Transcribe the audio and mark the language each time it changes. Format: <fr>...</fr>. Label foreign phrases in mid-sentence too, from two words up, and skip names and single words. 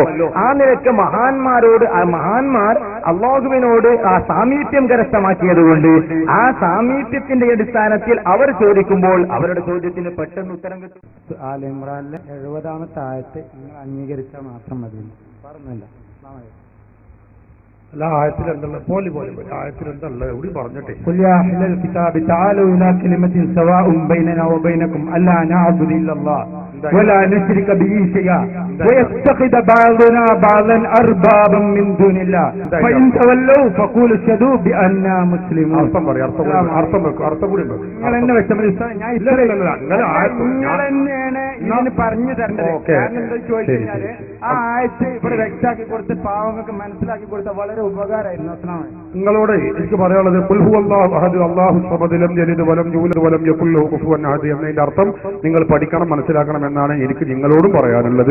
<ml>ആ നിലക്ക് മഹാന്മാർ അള്ളാഹുവിനോട് ആ സാമീപ്യം കരസ്ഥമാക്കിയതുകൊണ്ട് ആ സാമീപ്യത്തിന്റെ അടിസ്ഥാനത്തിൽ അവർ ചോദിക്കുമ്പോൾ അവരുടെ ചോദ്യത്തിന് പെട്ടെന്ന് ഉത്തരം കിട്ടും. ആൽ ഇമ്രാനിലെ 70-ാമത്തെ ആയത്ത് നിങ്ങൾ അംഗീകരിച്ചാൽ മാത്രം മതി. പറഞ്ഞില്ല. അല്ല, ആയത്തിലെന്തല്ല പോലെ ആയത്തിലെന്തല്ല എവിടെ പറഞ്ഞിട്ടെ.</ml> <ar>قل يا أهل الكتاب تعالوا إلى كلمة سواء بيننا وبينكم ألا نعبد إلا الله ولا نشرك به شيئا ويتخذ بعضنا بعضا أربابا من دون الله فإن تولوا فقولوا اشهدوا بأننا مسلمون.</ar> <ml>അർത്ഥം പറയും, അർത്ഥം കൂടി നിങ്ങൾ എന്നെ വെച്ചമനിസ്താൻ ഞാൻ നിങ്ങൾ തന്നെയാണ് ഇതിന് പറഞ്ഞു തരേണ്ടത്. കാരണം എന്താ ചോദിച്ചു കഴിഞ്ഞാല് ആ ആയത്ത് ഇവിടെ വ്യക്തമാക്കി കൊടുത്ത് പാവങ്ങൾക്ക് മനസ്സിലാക്കി കൊടുത്ത വളരെ ഉപകാരമായിരുന്നു. നിങ്ങളോട് എനിക്ക് പറയാനുള്ളത്</ml> <ar>قل هو الله أحد الله الصمد لم يلد ولم يولد ولم يكن له كفوا أحد</ar> <ml>എന്നതിന്റെ അർത്ഥം നിങ്ങൾ പഠിക്കണം, മനസ്സിലാക്കണം എന്നാണ് എനിക്ക് നിങ്ങളോടും പറയാനുള്ളത്.</ml>